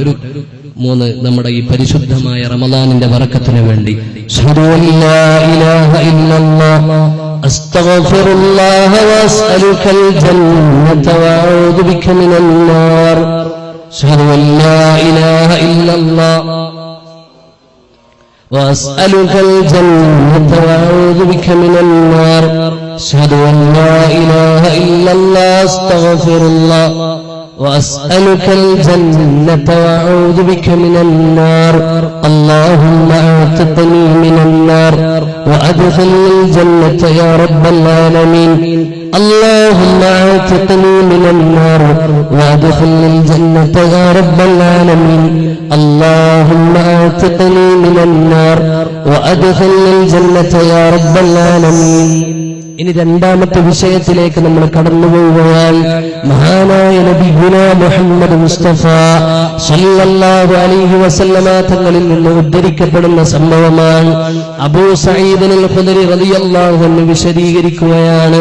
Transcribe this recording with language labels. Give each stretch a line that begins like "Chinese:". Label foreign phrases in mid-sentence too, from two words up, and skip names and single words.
Malayalam: ഒരു 3 നമ്മുടെ ഈ പരിശുദ്ധമായ റമദാനിന്റെ ബറക്കത്തിന് വേണ്ടി
Arabic: أستغفر الله وأسألك الجنة وأعوذ بك من النار. أشهد أن لا إله إلا الله وأسألك الجنة وأعوذ بك من النار. أشهد أن لا إله إلا الله أستغفر الله وأسألك الجنة وأعوذ بك من النار. اللهم أعتقني من النار وأدخلني الجنة يا رب العالمين. اللهم اعتقني من النار وادخلني الجنة يا رب العالمين. اللهم اعتقني من النار وادخلني الجنة يا رب العالمين.
Malayalam: ഇനി രണ്ടാമത്തെ വിഷയത്തിലേക്ക് നമ്മൾ കടന്നുപോവുകയാണ്. മഹാനായ നബിയുനാ മുഹമ്മദ് മുസ്തഫ
Arabic: صلى الله عليه وسلم
Malayalam: തങ്ങളിൽ നിന്ന് ഉദ്ധരിക്കപ്പെടുന്ന സംഭവമാണ്. അബൂ സഈദ് അൽ ഖുദരി
Arabic: رضي الله عنه
Malayalam: വിശദീകരിക്കുകയാണ്.